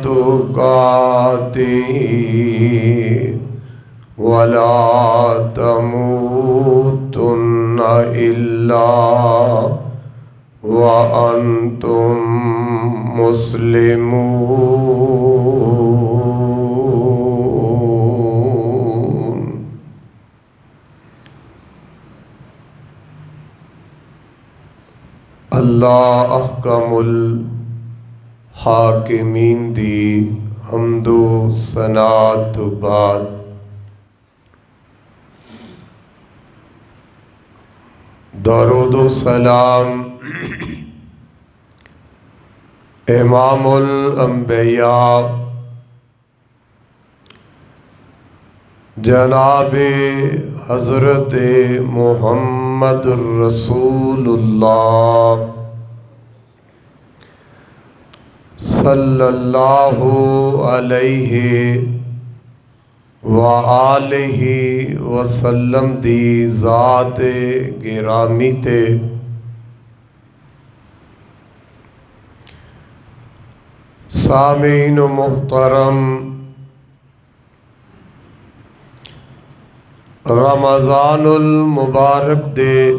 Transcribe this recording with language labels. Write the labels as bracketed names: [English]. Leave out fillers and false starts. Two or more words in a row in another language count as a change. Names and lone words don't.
[Arabic] تقاته ولا تموتن إلا وأنتم مسلمون. الله أحكم الحاكمين [Punjabi] دی حمدو ثنات بعد درود سلام [Arabic] إمام الأنبياء [Urdu] جنابِ حضرت [Arabic] محمد رسول الله صلى الله عليه وآله وسلم [Punjabi] دی ذات گرامی تے سامعین محترم رمضان المبارک دے